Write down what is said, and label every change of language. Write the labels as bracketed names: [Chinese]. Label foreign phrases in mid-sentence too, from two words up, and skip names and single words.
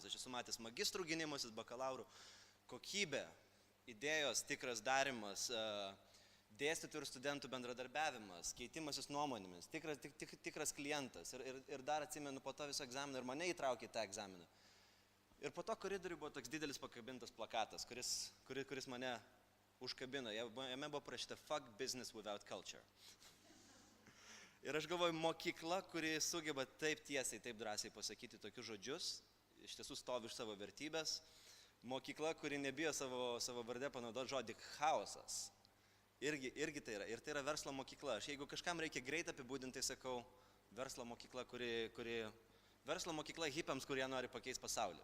[Lithuanian] Aš esu matęs magistrų gynimasis, bakalaurų, kokybė, idėjos, tikras darimas, dėstytojų ir studentų bendradarbiavimas, keitimasis nuomonėmis, tikras klientas. Ir dar atsimenu po to viso egzamino ir mane įtraukė į tą egzaminą. Ir po to koridoriui buvo toks didelis pakabintas plakatas, kuris mane užkabino. Jame buvo parašyta [English] "Fuck business without culture". [Lithuanian] Ir aš galvoju, mokykla, kuri sugeba taip tiesiai, taip drąsiai pasakyti tokius žodžius, iš tiesų stovi už savo vertybės. Mokykla, kuri nebijo savo vardę panaudoti žodį chaosas. Irgi tai yra. Ir tai yra verslo mokykla. Aš jeigu kažkam reikia greit apibūdinti, tai sakau, verslo mokykla, verslo mokykla hipiams, kurie nori pakeisti pasaulį.